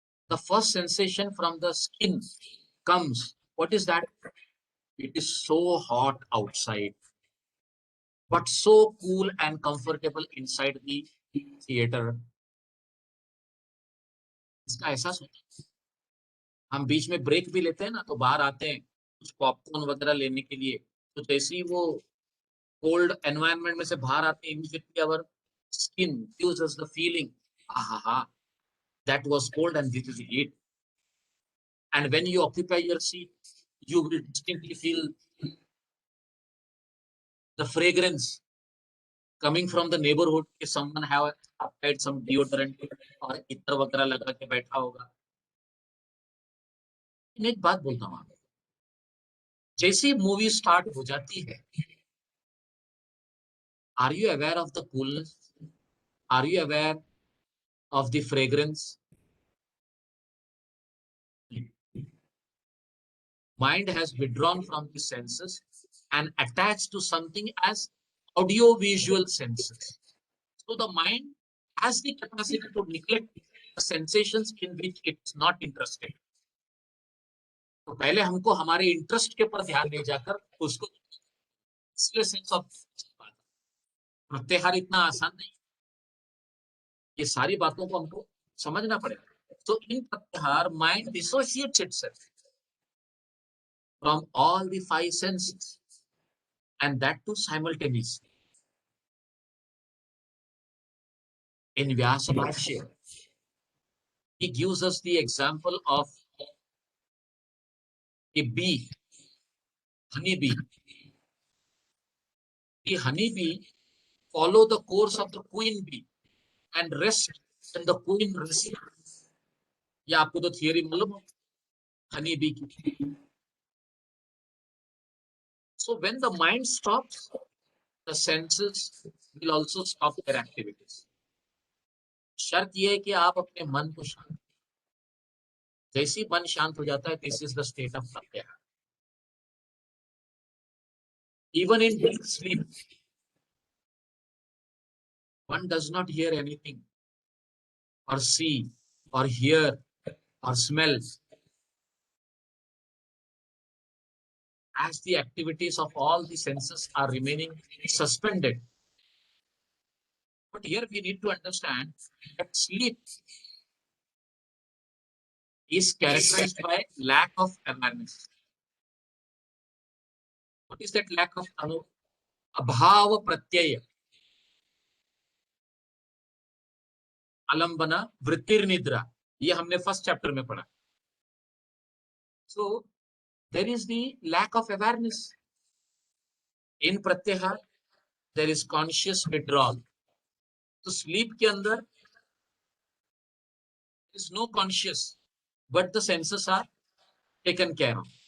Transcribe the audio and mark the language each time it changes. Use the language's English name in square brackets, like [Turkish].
[English] The first sensation from the skin comes. What is that? It is so hot outside, but so cool and comfortable inside the theater. [Hindi] इसका एहसास होता है. हम बीच में break भी लेते हैं ना, तो बाहर आते हैं कुछ पॉपकॉर्न वगैरह लेने के लिए, तो जैसे ही वो कोल्ड एनवायरनमेंट में से बाहर आते हैं, [English] immediately our skin gives us the feeling, aha, that was cold and this is heat. And when you occupy your seat, you will distinctly feel the fragrance coming from the neighborhood. If someone have applied some deodorant [Hindi] और इत्र वगैरह लगा के बैठा होगा. मैं एक बात बोलता हूँ, जैसे मूवी स्टार्ट हो जाती है, [English] are you aware of the coolness? Are you aware of the fragrance? Mind has withdrawn from the senses and attached to something as audio-visual senses. So the mind has the capacity to neglect the sensations in which it's not interested. [Hindi] तो पहले हमको हमारे interest के पर ध्यान दे जाकर उसको sense of प्रत्याहार इतना आसान नहीं. ये सारी बातों को हमको समझना पड़ेगा. तो इन [English] Pratyahara mind dissociates itself from all the 5 senses, and that too simultaneously. In Vyasa Bhashya, he gives us the example of a bee, honey bee. The honey bee follow the course of the queen bee and rest when the queen rests. [Hindi] ये आपको तो theory मालूम हो honey bee की. [English] So when the mind stops, the senses will also stop their activities. [Hindi] शर्त ये है कि आप अपने मन को शांत, जैसे ही मन शांत हो जाता है, [English] this is the state of pratyahara. Even in deep sleep, one does not hear anything or see or hear or smell, as the activities of all the senses are remaining suspended. But here we need to understand that sleep is characterized by lack of awareness. What is that lack of abhava pratyaya? [Hindi] अलंबना वृत्तिर निद्रा, ये हमने first chapter में पढ़ा. [English] So there is the lack of awareness. In pratyahara there is conscious withdrawal. तो sleep [Hindi] के अंदर [English] is no conscious, but the senses are taken care of.